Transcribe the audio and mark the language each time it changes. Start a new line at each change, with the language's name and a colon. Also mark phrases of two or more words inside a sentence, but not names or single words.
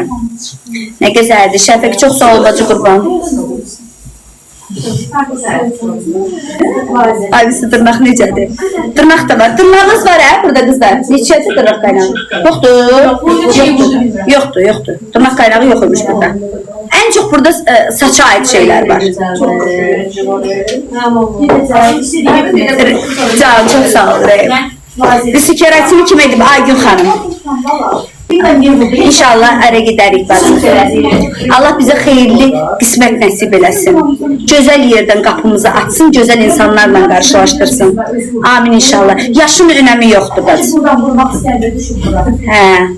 Azerbaijani: Nə gözəldir. Şəfəq, çox sağ ol bacı, qurban. Abisi, dırnaq necədir? Dırnaq da var. Dırnağınız var hə burada qızlar? Neçədir dırnaq qaynağı? Yoxdur. Yoxdur. Dırnaq qaynağı yox olmuş burada.
Turkish: En çok burada saça ait şeyler var. Canım, çok sağ ol.
Azerbaijani: Bizi keratini kim edib? Aygün xanım. İnşallah ərə gedərik bacım. Allah bizə xeyirli qismət nəsib eləsin. Gözəl yerdən qapımızı açsın, gözəl insanlarla qarşılaşdırsın. Amin inşallah. Yaşın önəmi yoxdur bacım. Hə.